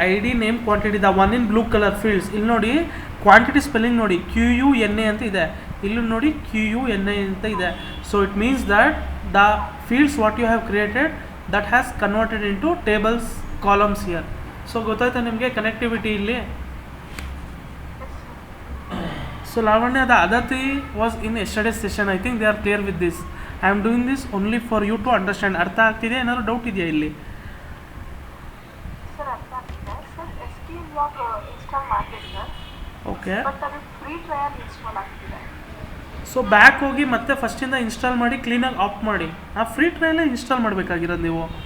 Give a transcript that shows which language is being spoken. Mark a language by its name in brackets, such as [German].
[Kannada] ID, name, quantity, [English] The one in blue colour fields. [Kannada] ಇಲ್ಲಿ ನೋಡಿ quantity spelling ನೋಡಿ QUNA ಅಂತ ಇದೆ, ಇಲ್ಲಿ ನೋಡಿ QUNA ಅಂತ ಇದೆ. [English] So it means that the fields what you have created that has converted into tables columns here. [Kannada] So ಗೊತ್ತಾಯ್ತಾ ನಿಮಗೆ ಕನೆಕ್ಟಿವಿಟಿ ಇಲ್ಲಿ? [English] So Lavanya, the other three was in yesterday's session. I think they are clear with this. I am doing this only for you to understand. [Kannada] ಅರ್ಥ ಆಗ್ತಿದೆ? ಏನಾದರೂ doubt ಇದೆಯಾ ಇಲ್ಲಿ? Sir ಅರ್ಥ ಆಗ್ತಿದೆ sir. S T block install ಮಾಡಿದೆ sir, okay. But ಅದು free trial install ಆಗ್ತಿದೆ. ಸೊ ಬ್ಯಾಕ್ ಹೋಗಿ ಮತ್ತೆ ಫಸ್ಟಿಂದ ಇನ್ಸ್ಟಾಲ್ ಮಾಡಿ ಕ್ಲೀನಾಗಿ ಆಫ್ ಮಾಡಿ. ಆ ಫ್ರೀ ಟ್ರಯಲೇ ಇನ್ಸ್ಟಾಲ್ ಮಾಡಬೇಕಾಗಿರೋದು ನೀವು.